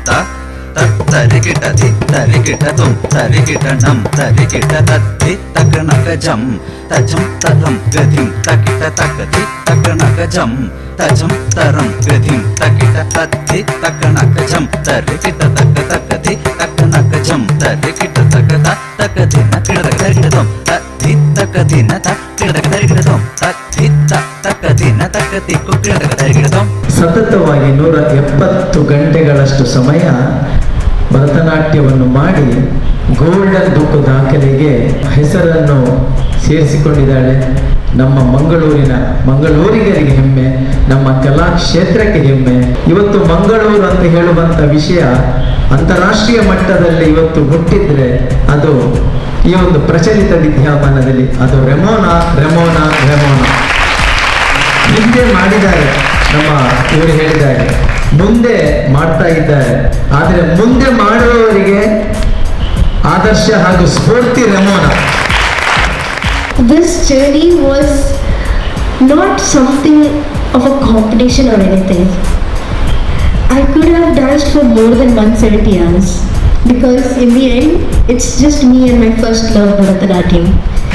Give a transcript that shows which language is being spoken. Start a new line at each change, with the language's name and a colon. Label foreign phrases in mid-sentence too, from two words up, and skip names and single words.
Kannada: ತರಿಗಿಟ ಧಿ ತರಿಗಿಟ ತೊಂ ತರಿಗಿಟ ನಂ ತರಿಗಿಟ ತದ್ಧಿ ತಕಣಕ ಜಂ ತಜಂ ತದಂ ಗಧಿಂ ತಕಿಟ ತಕತಿ ತಕಣಕ ಜಂ ತಜಂ ತರಂ ಗಧಿಂ ತಕಿಟ ತದ್ಧಿ ತಕಣಕ ಜಂ ತರಿಗಿಟ ತಕ ತಕತಿ ತಕಣಕ ಜಂ ತರಿಗಿಟ ತಕತ ತಕದಿನ ಕಿಡದಕ ತೊಂ ತದ್ಧಿ ತಕದಿನ ಕಿಡದಕ ತೊಂ ತದ್ಧಿ ತಕದಿನ ತಕತಿ ಕಿಡದಕ ತೊಂ. ಸತತವಾಗಿ 170 ಗಂಟೆಗಳಷ್ಟು ಸಮಯ ಭರತನಾಟ್ಯವನ್ನು ಮಾಡಿ ಗೋಲ್ಡನ್ ಬುಕ್ ದಾಖಲೆಗೆ ಹೆಸರನ್ನು ಸೇರಿಸಿಕೊಂಡಿದ್ದಾಳೆ. ನಮ್ಮ ಮಂಗಳೂರಿಗರಿಗೆ ಹೆಮ್ಮೆ, ನಮ್ಮ ಕಲಾಕ್ಷೇತ್ರಕ್ಕೆ ಹೆಮ್ಮೆ. ಇವತ್ತು ಮಂಗಳೂರು ಅಂತ ಹೇಳುವಂತ ವಿಷಯ ಅಂತಾರಾಷ್ಟ್ರೀಯ ಮಟ್ಟದಲ್ಲಿ ಇವತ್ತು ಹುಟ್ಟಿದ್ರೆ ಅದು ಈ ಒಂದು ಪ್ರಚಲಿತ ವಿದ್ಯಮಾನದಲ್ಲಿ ಅದು ರೆಮೋನಾ. ಹಿಂದೆ ಮಾಡಿದ್ದಾರೆ, ನಮ್ಮ ಇವರು ಹೇಳಿದ್ದಾರೆ, ಮುಂದೆ ಮಾಡ್ತಾ ಇದ್ದಾರೆ. ಆದರೆ ಮುಂದೆ ಮಾಡುವವರಿಗೆ ಆದರ್ಶ ಹಾಗೂ ಸ್ಫೂರ್ತಿ ರೆಮೋನಾ.
English: This journey was not something of a competition or anything. I could have danced for more than 170 hours because in the end it's just me and my first love, Bharatanatyam.